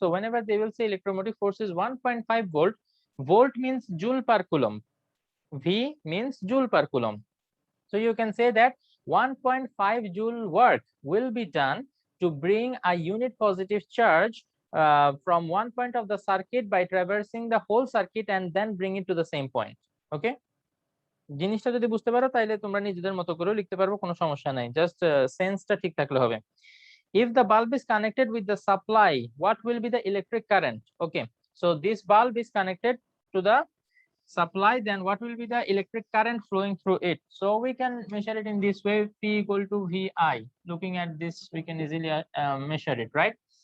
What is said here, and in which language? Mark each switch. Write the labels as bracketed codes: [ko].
[en] So whenever they will say electromotive force is 1.5 volt, volt means joule per coulomb, V means joule per coulomb. So you can say that 1.5 joule work will be done to bring a unit positive charge from one point of the circuit by traversing the whole circuit and then bring it to the same point. [bn] Okay, জিনিসটা যদি বুঝতে পারো তাহলে তোমরা নিজেদের মতো করে লিখতে পারবো, কোনো সমস্যা নাই, জাস্ট সেন্সটা ঠিক থাকলে হবে। [en] If the bulb is connected with the supply, what will be the electric current? Okay, so this bulb is connected to the supply, then what will be the electric current flowing through it? So we can measure it in this way, P equal to VI. Looking at this, we can easily measure it, right?